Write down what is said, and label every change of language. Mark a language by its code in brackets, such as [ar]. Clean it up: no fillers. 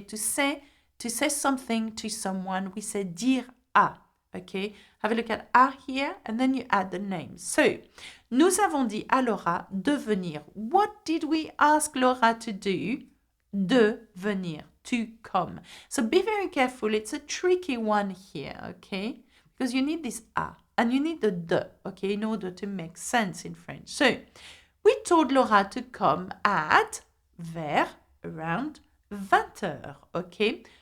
[en] To say something to someone, we say [fr] dire à, [en] okay? Have a look at à here and then you add the name. So, [fr] nous avons dit à Laura de venir. [en] What did we ask Laura to do? [fr] De venir, [en] to come. So be very careful. It's a tricky one here, okay? Because you need this a and you need the de, okay, in order to make sense in French. So we told Laura to come at vers around 20h, okay?